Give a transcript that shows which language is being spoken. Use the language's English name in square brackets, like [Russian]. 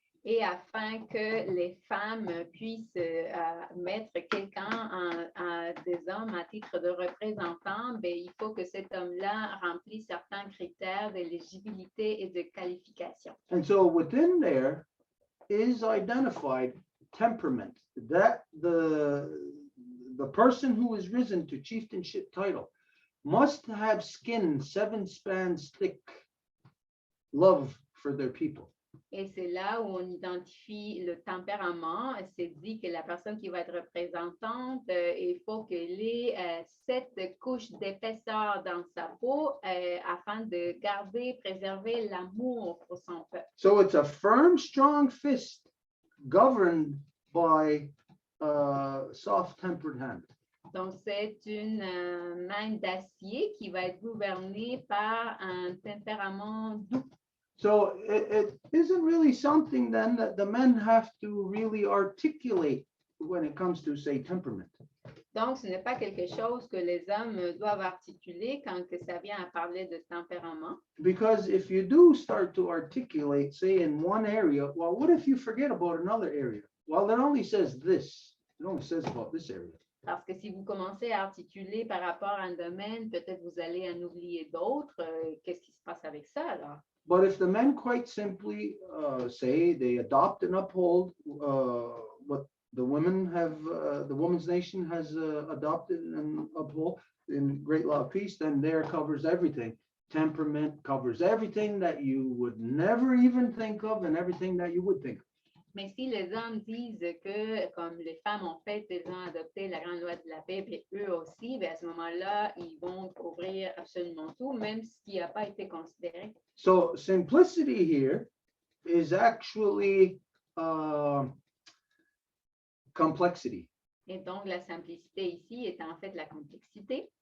[French] Et afin que les femmes puissent mettre quelqu'un des hommes à titre de représentant, ben, il faut que cet homme-là remplisse certains critères d'éligibilité et de qualification. [English] And so within there is identified temperament, that the person who is risen to chieftainship title must have skin 7 spans thick, love for their people. [French] Et c'est là où on identifie le tempérament. C'est dit que la personne qui va être représentante, il faut qu'elle ait 7 couches d'épaisseur dans sa peau afin de garder, préserver l'amour pour son peuple. [English] So it's a firm, strong fist governed by soft-tempered hand. [French] Donc, c'est une main d'acier qui va être gouvernée par un tempérament doux. [English] So it isn't really something then that the men have to really articulate when it comes to, say, temperament. [French] Donc, ce n'est pas quelque chose que les hommes doivent articuler quand que ça vient à parler de tempérament. [English] Because if you do start to articulate, say, in one area, well, what if you forget about another area? Well, it only says this. It only says about this area. [French] Parce que si vous commencez à articuler par rapport à un domaine, peut-être vous allez en oublier d'autres. Qu'est-ce qui se passe avec ça, alors? [English] But if the men quite simply say they adopt and uphold what the women have, the women's nation has adopted and uphold in Great Law of Peace, then there covers everything. Temperament covers everything that you would never even think of and everything that you would think of. [French] Mais si les hommes disent que, comme les femmes ont fait, ils ont adopté la grande loi de la paix, puis eux aussi, bien à ce moment-là, ils vont couvrir absolument tout, même ce qui n'a pas été considéré. [English] So simplicity here is actually complexity. [French] Et donc, la simplicité ici est en fait la complexité.